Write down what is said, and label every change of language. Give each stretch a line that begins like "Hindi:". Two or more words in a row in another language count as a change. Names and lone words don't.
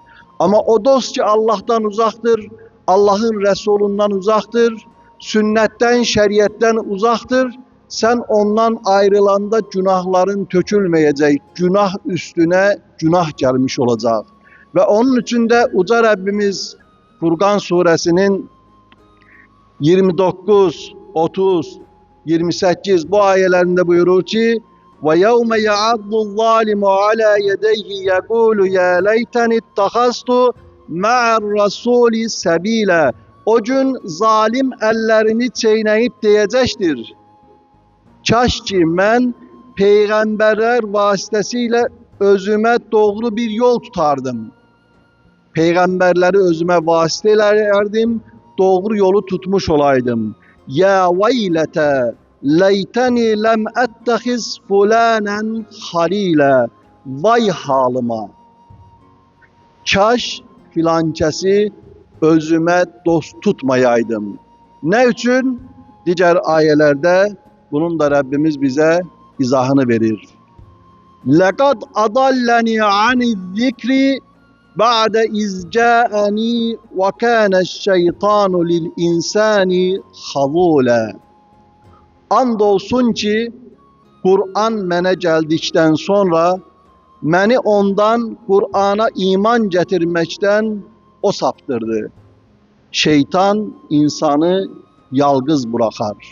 Turkish: Ama o dost ki Allah'tan uzaktır, Allah'ın Resulünden uzaktır, sünnetten, şeriyetten uzaktır, sen ondan ayrılanda günahların tökülmeyecek, günah üstüne günah gelmiş olacak. Ve onun için de Uca Rabbimiz Furkan suresinin 29, 30, 28 bu ayelerinde buyurur ki
Arabic: وَيَوْمَ يَعَضُّ الظَّالِمُ عَلَى يَدَيْهِ يَقُولُ يَا لَيْتَنِ اتَّخَذْتُ مَعَ الرَّسُولِ سَب۪يلًا.
Turkish: O gün zalim ellerini çeyneyip diyecektir.
Azerbaijani: Kaş ki mən peygamberler vasitesiyle özüme doğru bir yol tutardım. Peygamberleri özüme vasıta ederdim, doğru yolu tutmuş olaydım.
Arabic: يا ويلتى ليتني لم أتخذ فلانا خليلا.
Turkish: Vay halıma.
Azerbaijani: Kaş filankəsi özümə dost tutmayaydım. Ne üçün?
Turkish: Diğer ayelerde bunun da Rabbimiz bize izahını verir.
Arabic: لَقَدْ أَضَلَّنِي عَنِ الذِّكْرِ بَعْدَ إِذْ جَاءَنِي وَكَانَ الشَّيْطَانُ لِلْإِنسَانِ خَذُولًا.
Azerbaijani: Andolsun ki Kur'an mənə gəldikdən sonra məni ondan Kur'an'a iman getirmekten o saptırdı.
Turkish: Şeytan insanı yalgız bırakar.